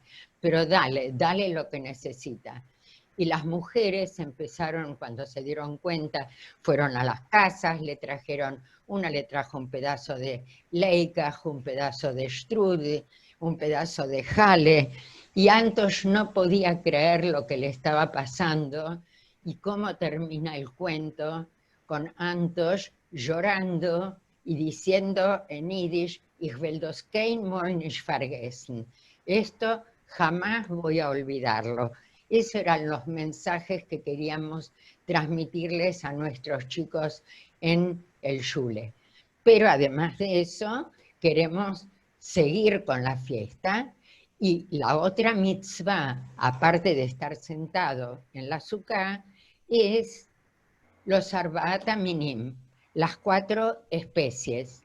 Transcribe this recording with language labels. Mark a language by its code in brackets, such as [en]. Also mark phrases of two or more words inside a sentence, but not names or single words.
[es] Pero dale lo que necesita. Y las mujeres empezaron, cuando se dieron cuenta, fueron a las casas, una le trajo un pedazo de leikaj, un pedazo de strudel, un pedazo de jale, y Antosh no podía creer lo que le estaba pasando, y cómo termina el cuento con Antosh llorando y diciendo en Yiddish, [yi] Ich will das kein Mal nicht vergessen. [es] Esto jamás voy a olvidarlo. Esos eran los mensajes que queríamos transmitirles a nuestros chicos en el Shule. Pero además de eso, queremos seguir con la fiesta y la otra mitzvah, aparte de estar sentado en la sukkah, es los [he] Arbaat Minim, [es] las 4 especies.